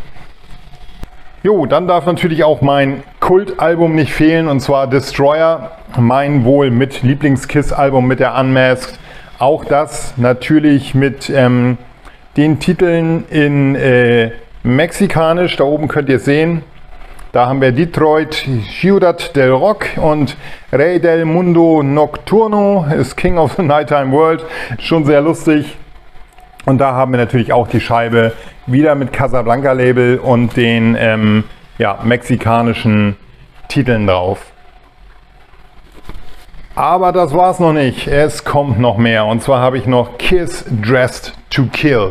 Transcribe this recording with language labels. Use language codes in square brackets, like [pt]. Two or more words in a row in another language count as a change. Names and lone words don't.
[de] Jo, dann darf natürlich auch mein Kultalbum nicht fehlen, und zwar Destroyer, mein wohl mit Lieblings-KISS-Album mit der Unmasked. Auch das natürlich mit den Titeln in mexikanisch, da oben könnt ihr es sehen. Da haben wir Detroit, Ciudad del Rock und Rey del Mundo Nocturno ist King of the Nighttime World. Schon sehr lustig. Und da haben wir natürlich auch die Scheibe wieder mit Casablanca Label und den mexikanischen Titeln drauf. Aber das war's noch nicht. Es kommt noch mehr. Und zwar habe ich noch KISS Dressed to Kill.